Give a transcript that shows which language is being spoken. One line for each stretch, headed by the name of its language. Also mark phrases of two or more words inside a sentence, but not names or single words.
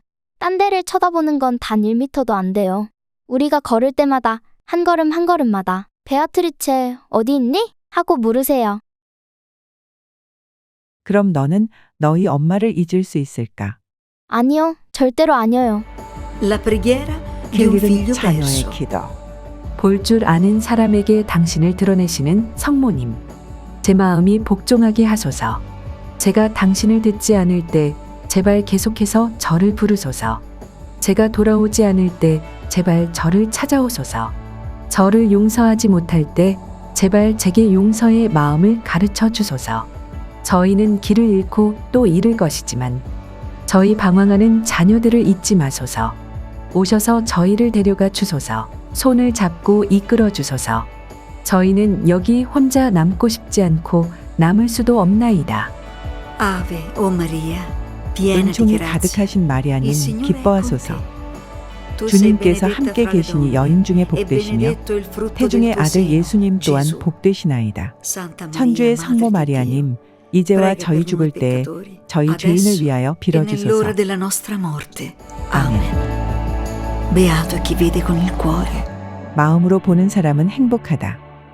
Korean: 딴 데를 쳐다보는 건 단 1미터도 안 돼요. 우리가 걸을 때마다 한 걸음 한 걸음마다 베아트리체 어디 있니? 하고 물으세요. 그럼 너는 너희 엄마를 잊을 수 있을까? 아니요, 절대로 아니에요.
Italian: La preghiera di un
Korean: 그
Italian: figlio
Korean: 일은 자녀의
Italian: perso.
Korean: 기도. 볼 줄 아는 사람에게 당신을 드러내시는 성모님. 제 마음이 복종하게 하소서. 제가 당신을 듣지 않을 때 제발 계속해서 저를 부르소서. 제가 돌아오지 않을 때 제발 저를 찾아오소서. 저를 용서하지 못할 때 제발 제게 용서의 마음을 가르쳐 주소서. 저희는 길을 잃고 또 잃을 것이지만 저희 방황하는 자녀들을 잊지 마소서. 오셔서 저희를 데려가 주소서. 손을 잡고 이끌어 주소서. 저희는 여기 혼자 남고 싶지 않고 남을 수도 없나이다.
Italian: Ave, o Maria, piena di
Korean: 은총이
Italian: grazia.
Korean: 가득하신 마리아님
Italian: Il Signore è con
Korean: 기뻐하소서.
Italian: te. Tu sei
Korean: 주님께서
Italian: benedetta
Korean: 함께
Italian: fra le
Korean: 계시니
Italian: donne,
Korean: 여인 중에
Italian: e
Korean: 복되시며
Italian: benedetto il frutto
Korean: 태중의
Italian: del tuo
Korean: 아들
Italian: seno,
Korean: 예수님 또한
Italian: Gesù.
Korean: 복되시나이다.
Italian: Santa Maria,
Korean: 천주의
Italian: Madre
Korean: 성모
Italian: di
Korean: 마리아님,
Italian: Dio,
Korean: 이제와
Italian: prega
Korean: 저희
Italian: per
Korean: 죽을
Italian: noi
Korean: 때
Italian: peccatori,
Korean: 저희
Italian: adesso
Korean: 죄인을 위하여
Italian: e nell'ora
Korean: 빌어주소서.
Italian: della nostra morte. Amen. Beato è chi vede con il cuore.
Korean: 마음으로 보는 사람은 행복하다.